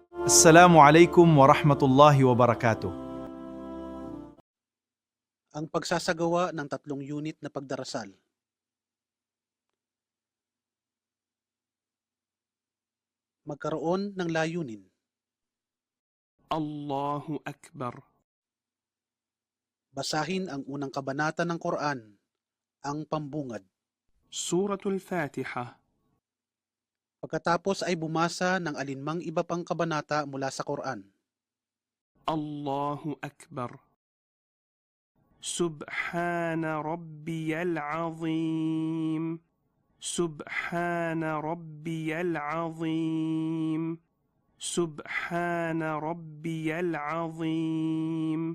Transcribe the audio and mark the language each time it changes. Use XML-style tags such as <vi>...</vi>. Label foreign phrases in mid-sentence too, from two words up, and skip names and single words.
<ar>السلام عليكم ورحمة الله وبركاته.</ar> <tl>Ang pagsasagawa ng 3 unit na pagdarasal. Magkaroon ng layunin.</tl> <ar>الله أكبر.</ar> <tl>Basahin ang unang kabanata ng Quran, ang pambungad. Suratul Fatiha. Pagkatapos ay bumasa ng alinmang iba pang kabanata mula sa Quran.</tl> <ar>الله أكبر. سبحان ربي العظيم. سبحان ربي العظيم. سبحان ربي العظيم.</ar>